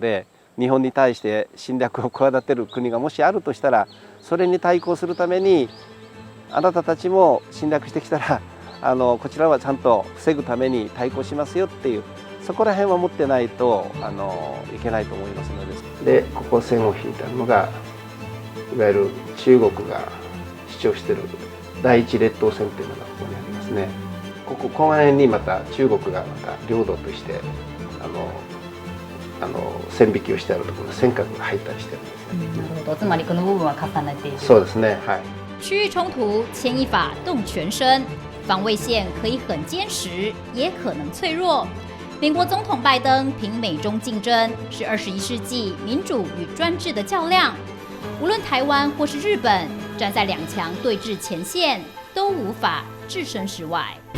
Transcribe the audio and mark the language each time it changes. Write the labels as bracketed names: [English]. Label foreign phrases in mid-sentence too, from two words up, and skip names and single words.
[Japanese] で、日本に対して侵略を企てる国がもしあるとしたら、それに対抗するためにあなたたちも侵略してきたらこちらはちゃんと防ぐために対抗しますよっていう、そこら辺は持ってないといけないと思いますので、ここ線を引いたのがいわゆる中国が主張している第一列島線というのがここにありますね。この辺にまた中国がまた領土として線引きをしてあるところに尖閣が入ったりしてるんですね。なるほど、つまりこの部分は重ねている。そうですね。はい。 [Chinese] 区域冲突牵一发动全身，防卫线可以很坚实，也可能脆弱。美国总统拜登凭美中竞争是21世纪民主与专制的较量，无论台湾或是日本，站在2强对峙前线，都无法置身事外。